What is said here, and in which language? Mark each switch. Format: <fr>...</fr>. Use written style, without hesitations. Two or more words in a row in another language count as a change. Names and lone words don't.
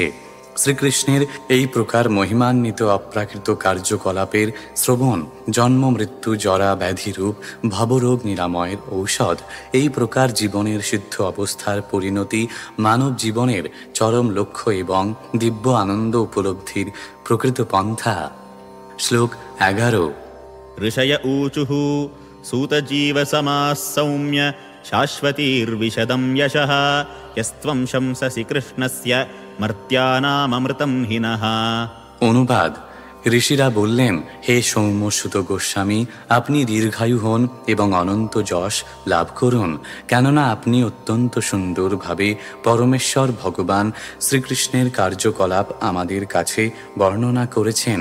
<bn>শ্রীকৃষ্ণের এই প্রকার মহিমান্বিত অপ্রাকৃত কার্যকলাপের শ্রবণ জন্ম মৃত্যু জরা ব্যাধিরূপ ভবরোগ নিরাময়ের ঔষধ। এই প্রকার জীবনের সিদ্ধ অবস্থার পরিণতি মানব জীবনের চরম লক্ষ্য এবং দিব্য আনন্দ উপলব্ধির প্রকৃত পন্থা। শ্লোক 11।</bn> <sa>ऋषय ऊचुः सूतजीवसमाः सौम्य शाश्वतीर्विशदं यशः यस्त्वं शंससि कृष्णस्य मर्त्यानाममृतं हिनः।</sa> <bn>অনুবাদ: ঋষিরা বললেন, হে সৌম্যসুত গোস্বামী, আপনি দীর্ঘায়ু হন এবং অনন্ত যশ লাভ করুন, কেননা আপনি অত্যন্ত সুন্দরভাবে পরমেশ্বর ভগবান শ্রীকৃষ্ণের কার্যকলাপ আমাদের কাছে বর্ণনা করেছেন।</bn>